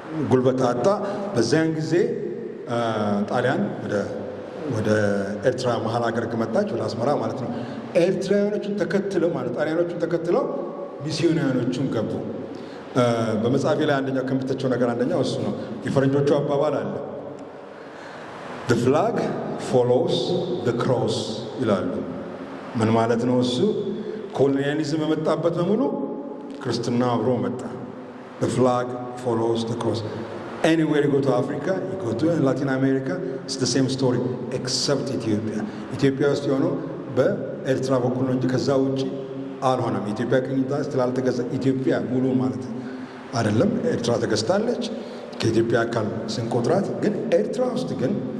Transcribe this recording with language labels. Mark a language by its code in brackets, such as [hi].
[am] ጉልበት አጣ። በዚያን ጊዜ ጣሊያን ወደ ኤርትራ መሀል ሀገር መጣች፣ ወደ አስመራ ማለት ነው። ኤርትራውያኖቹን ተከትለው ማለት ጣሊያኖቹን ተከትለው ሚስዮናውያኖቹን ገቡ። በመጽሐፌ ላይ አንደኛው ከምተቸው ነገር አንደኛው እሱ ነው። የፈረንጆቹ አባባል አለ [en] the flag follows the cross [am] ይላሉ። ምን ማለት ነው እሱ? ኮሎኒያሊዝም የመጣበት በሙሉ ክርስትና አብሮ መጣ። [en] the flag follows the cross. Anywhere you go to Africa, you go to Latin America, it's the same story except Ethiopia. [am] ኢትዮጵያ ውስጥ የሆነው በኤርትራ በኩል ነው እንጂ ከዛ ውጪ አልሆነም። ኢትዮጵያ ቅኝ ግዛት ስላልተገዛ ኢትዮጵያ ሙሉ ማለት አይደለም። ኤርትራ ተገዝታለች ከኢትዮጵያ አካል ስንቆጥራት። ግን ኤርትራ ውስጥ ግን